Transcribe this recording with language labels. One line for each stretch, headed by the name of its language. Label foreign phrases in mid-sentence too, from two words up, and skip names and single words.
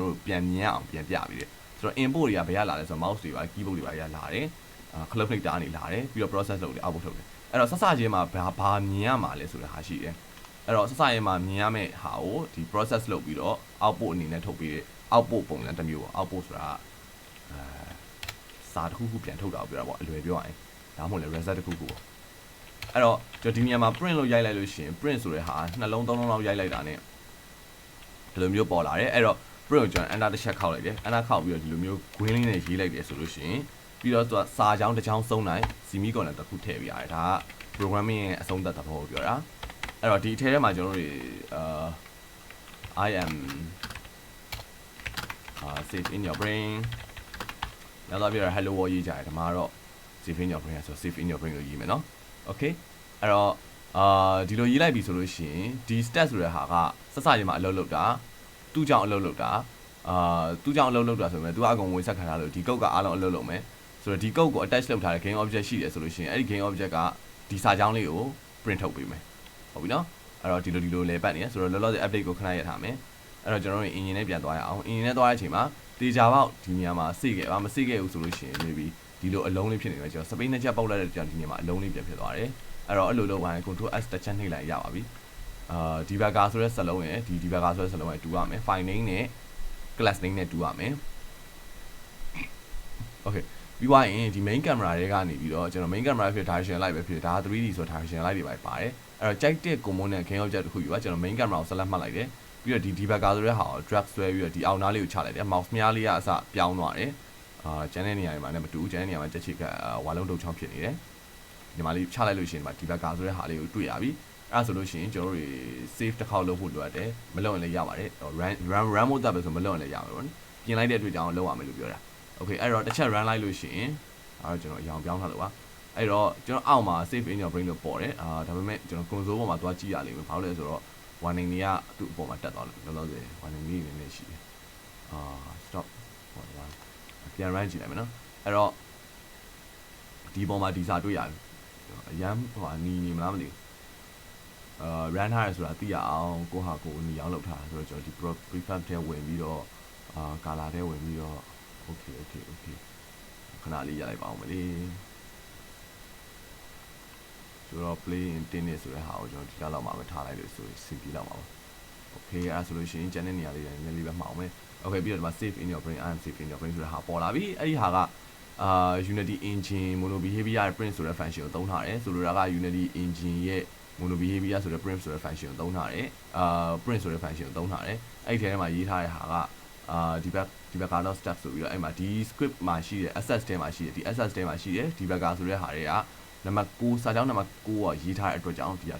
Burmese: တော်တို့ပြန်မြင်အောင်ပြန်ပြပြီးတယ်ဆိုတော့ input တွေကဘယ်ရလာလဲဆိုတော့ mouse တွေပါ keyboard တွေပါရလာတယ်ခလုတ်နှိပ်တာနေလာတယ်ပြီးတော့ process လုပ်တယ် output ထုတ်တယ်အဲ့တော့စချင်းမှာဘာမြင်ရမှာလဲဆိုတဲ့ဟာရှိတယ်အဲ့တော့စချင်းမှာမြင်ရမယ့်ဟာကိုဒီ process လုပ်ပြီးတော့ output အနေနဲ့ထုတ်ပြီး output ပုံစံတစ်မျိုးပေါ့ output ဆိုတာစာတစ်ခုခုပြန်ထုတ်တာကိုပြောတာပေါ့အလွယ်ပြောရရင်ဒါမှမဟုတ်လေ result တစ်ခုခုပေါ့အဲ့တော့ကျွန်တော်ဒီနေရာမှာ print လို့ရိုက်လိုက်လို့ရှိရင် print ဆိုတဲ့ဟာနှလုံးသုံးလုံးလောက်ရိုက်လိုက်တာ ਨੇ ဒီလိုမျိုးပေါ်လာတယ်အဲ့တော့ print ကိုကျွန်တော် enter တစ်ချက်ခောက်လိုက်တယ် enter ခောက်ပြီးတော့ဒီလိုမျိုး green လေးနဲ့ရေးလိုက်တယ်ဆိုလို့ရှိရင်ပြီးတော့သူကစာကြောင်းတစ်ချောင်းစုံတိုင်း semicolon တစ်ခုထည့်ပြရတယ်ဒါက programming ရဲ့အဆုံးသတ်သဘောကိုပြောတာအဲ့တော့ဒီအထဲထဲမှာကျွန်တော်တို့
English: I am safe in your
Burmese: brain နောက်တော့ပြရ
English: hello world
Burmese: ရေးကြတယ်ဒီမှာတော့
English: safe in your brain
Burmese: ဆို
English: safe in your brain
Burmese: ကိုရေးမယ်နော် okay အဲ့တော့ဒီလိုရေးလိုက်ပြီဆိုလို့ရှိရင်ဒီ stat ဆိုတဲ့ဟာကစစချင်းမှာအလုပ်လုပ်တာသူ့ကြောင့် အလုပ်လုပ်တာသူ့ကြောင့်အလုပ်လုပ်တာဆိုပေမဲ့သူကအကုန်ဝင်ဆက်ခံထားလို့ဒီ code ကအားလုံးအလုပ်လုပ်မယ်ဆိုတော့ဒီ code ကို attach လုပ်ထားတဲ့
English: game object
Burmese: ရှိတယ်ဆိုလို့ရှိရင်အဲ့ဒီ
English: game object
Burmese: ကဒီစာကြောင်းလေးကို print ထုတ်ပေးမယ်ဟုတ်ပြီနော်အဲ့တော့ဒီလိုလဲပတ်နေရဆိုတော့လောလောဆယ် update ကိုခဏရထားမယ်အဲ့တော့ကျွန်တော်တို့ engine နဲ့ပြန်သွားရအောင် engine နဲ့သွားတဲ့အချိန်မှာတေချာပေါက်ဒီနေရာမှာစေ့ခဲ့မစေ့ခဲ့ဘူးဆိုလို့ရှိရင် maybe ဒီလိုအလုံးလေးဖြစ်နေတယ်ကျွန်တော် space နဲ့ချက်ပေါက်လိုက်တဲ့ကြောင့်ဒီနေရာမှာအလုံးလေးပြန်ဖြစ်သွားတယ်အဲ့တော့အဲ့လိုလုပ်ပါရင်
English: control s
Burmese: တစ်ချက်နှိပ်လိုက်ရပါပြီdebugger ဆိုတဲ့စလုံးရယ်ဒီ debugger ဆိုတဲ့စလုံးရယ်တူရမယ်
English: file name
Burmese: နဲ့
English: class name
Burmese: နဲ့တူရမယ် okay ပြီးသွားရင်ဒီ
English: main camera
Burmese: တွေကနေပြီးတော့ကျွန်တော်
English: main camera
Burmese: ဖြစ်
English: direction light
Burmese: ပဲဖြစ်ဒါ 3D ဆို
English: direction light
Burmese: တွေပါပါတယ်အဲ့တော့ကြိုက်တဲ့
English: component game object
Burmese: တစ်ခုယူပါကျွန်တော်
English: main camera
Burmese: ကို select မှတ်လိုက်တယ်ပြီးတော့ဒီ debugger ဆိုတဲ့ဟာကို drag ဆွဲပြီးတော့ဒီအောက်နားလေးကိုချလိုက်တယ် mouse မြားလေးကအစပြောင်းသွားတယ်ကျန်တဲ့နေရာတွေမှာလည်းမတူဘူးကျန်တဲ့နေရာမှာတက်ချိကဝါလုံးတုတ်ချောင်းဖြစ်နေတယ်ဒီမှာလေးချလိုက်လို့ရှိရင်ဒီမှာ debugger ဆိုတဲ့ဟာလေးကိုတွေ့ရပြီအဲ့ဒါဆိုလို့ရှိရင်ကျွန်တော်တို့ save တစ်ခေါက်လုပ်ဖို့ လိုအပ်တယ်မလုပ်ရင်လည်းရပါတယ်
English: run mode
Burmese: တက်ပဲဆိုမလုပ်ရင်လည်းရမှာပေါ့နော်ပြင်လိုက်တဲ့အတွက်ကြောင့်လုပ်ရမယ်လို့ပြောတာ okay အဲ့တော့တစ်ချက် run လိုက်လို့ရှိရင်အဲ့တော့ကျွန် တော်အရောင်ပြောင်းထားလို့ပါအဲ့တော့ကျွန်တော်အောက်မှာ
English: save in your brain
Burmese: လို့ပေါ်တယ်ဒါပေမဲ့ကျွန်တော် console ပေါ်မှာသွားကြည့်ရ လိမ့်မယ်ဘာလို့လဲဆိုတော့ warning တွေကသူ့အပေါ်မှာတက်သွားလို့လောလောဆယ် warning လေးနည်းနည်းရှိတယ်stop ဟောပါပြန် run ကြည့်လိုက်မယ်နော်အဲ့တော့ဒီပေါ်မှာဒီစာတွေ့ရတယ်အရန်ဟိုနီမလားမသိဘူးrun ထားရဆိုတာသိရအောင်ကိုဟာကိုနီအောင်လုပ်ထားဆိုတော့ကျွန်တော်ဒီ prefab ထဲဝင်ပြီးတော့color ထဲဝင်ပြီးတော့ okay ခဏလေးရလိုက်ပါအောင်မလေး ဆိုတော့
English: play in tennis
Burmese: ဆိုတဲ့ဟာကိုကျွန်တော်ဒီလောက်မှပဲထားလိုက်လို့ဆိုရင်စီပြီးလောက်ပါ okay အဲ့ဆိုလို့ရှိရင်ကျန်တဲ့နေရာလေးတွေနည်းနည်းလေးပဲမှောင်မယ် okay ပြီးတော့ဒီမှာ
English: save in your brain I am safe in your brain
Burmese: ဆိုတဲ့ဟာပေါ်လာပြီအဲ့ဒီဟာက
English: Unity engine mono behavior print
Burmese: ဆိုတဲ့ function ကိုသုံးထားတယ်ဆိုလိုတာက
English: Unity engine
Burmese: ရဲ့
English: mono behavior
Burmese: ဆိုတဲ့ print ဆိုတဲ့ function ကိုသုံးထားတယ်print ဆိုတဲ့ function ကိုသုံးထားတယ်အဲ့ဒီထဲမှာရေးထားတဲ့ဟာက
English: debugger step
Burmese: ဆိုပြီးတော့အဲ့မှာဒီ script မှာရှိတဲ့ access ထဲမှာရှိတယ်ဒီ access ထဲမှာရှိတယ် debugger ဆိုတဲ့ဟာတွေကနံပါတ်6စာကြောင်းနံပါတ်6ကိုရေးထားတဲ့အတွက်ကြောင့်ဒီက